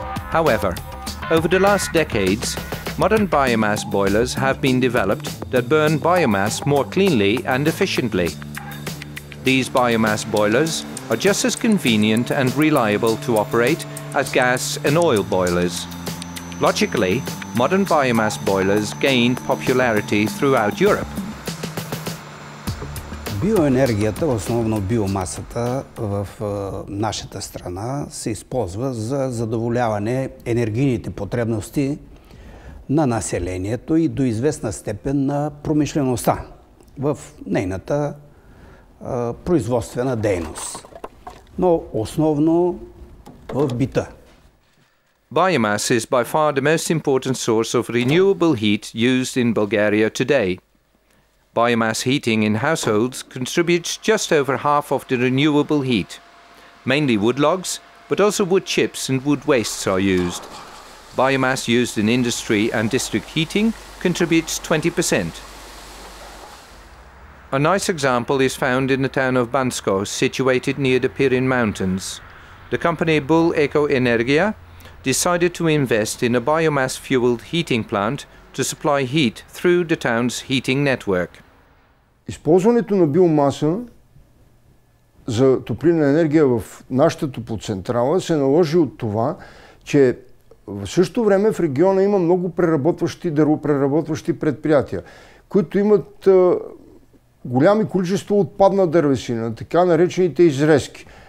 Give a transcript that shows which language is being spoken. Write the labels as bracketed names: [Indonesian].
[English] However, over the last decades, modern biomass boilers have been developed that burn biomass more cleanly and efficiently. These biomass boilers are just as convenient and reliable to operate as gas and oil boilers. Logically, modern biomass boilers gained popularity throughout Europe. [Bulgarian] Биоенергията, основно биомасата в нашата страна, се използва за задоволяване енергийните потребности на населението и до известна степен на промишлеността в нейната производствена дейност, но основно в бита. [English] Biomass is by far the most important source of renewable heat used in Bulgaria today. Biomass heating in households contributes just over half of the renewable heat. Mainly wood logs, but also wood chips and wood wastes are used. Biomass used in industry and district heating contributes 20%. A nice example is found in the town of Bansko, situated near the Pirin Mountains. The company Bulgaria decided to invest in a biomass-fueled heating plant to supply heat through the town's heating network. [Bulgarian] Използването на биомаса за топлинна енергия в нашата топлоцентрала се наложи от това, че в същото време в региона има много дървопреработващи предприятия, които имат голями количество отпадна дървесина, така наречените изрезки.